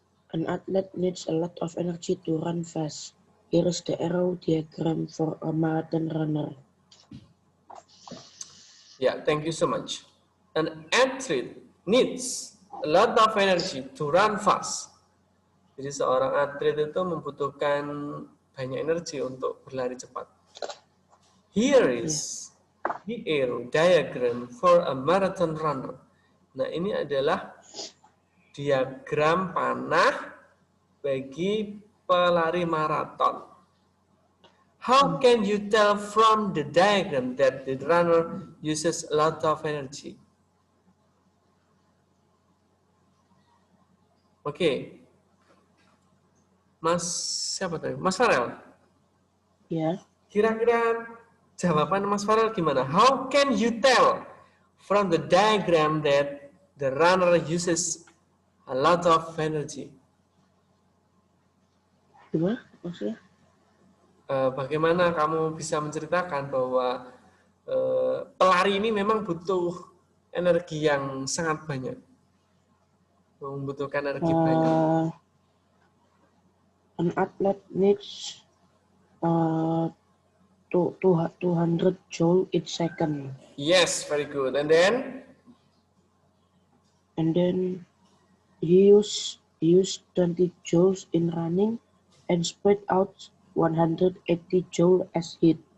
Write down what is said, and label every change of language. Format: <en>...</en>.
<en>An athlete needs a lot of energy to run fast. Here is the arrow diagram for a marathon runner. Yeah, thank you so much. An athlete needs a lot of energy to run fast.</en> <id>Jadi seorang atlet itu membutuhkan banyak energi untuk berlari cepat.</id> <en>Here is the arrow diagram for a marathon runner.</en> <id>Nah, ini adalah diagram panah bagi pelari maraton.</id> <en>How can you tell from the diagram that the runner uses a lot of energy?</en> <id>Oke. Mas, siapa tadi? Mas Farel? Ya. Kira-kira jawaban Mas Farel gimana?</id> <en>How can you tell from the diagram that the runner uses a lot of energy?</en> <id>Gimana maksudnya? Bagaimana kamu bisa menceritakan bahwa pelari ini memang butuh energi yang sangat banyak, membutuhkan energi banyak.</id> <en>An athlete needs 200 joule each second. Yes, very good. And then he used 20 joules in running and spread out 180 joule as heat.</en>